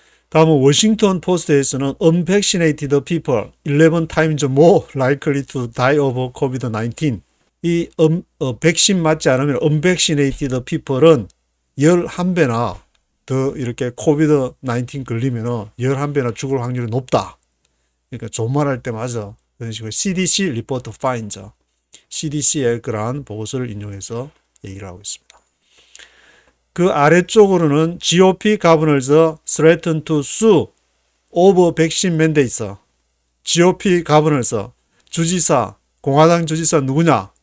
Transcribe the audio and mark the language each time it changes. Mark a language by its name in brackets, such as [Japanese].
[Korean] 다음은 워싱턴 포스트에서는 [English] unvaccinated people 11 times more likely to die of COVID-19. [Korean] 이 백신 맞지 않으면 [English] unvaccinated people [Korean] 은 11배나 더 이렇게 COVID-19 걸리면 11배나 죽을 확률이 높다. 그러니까 좋은 말 할 때 맞아. 그런 식으로 [English] CDC report finds. [Korean] CDC의 그러한 보고서를 인용해서 얘기를 하고 있습니다. 그 아래쪽으로는 [English] GOP governors threaten to sue over vaccine mandates. GOP governors, [Korean] 주지사, 공화당 주지사 누구냐?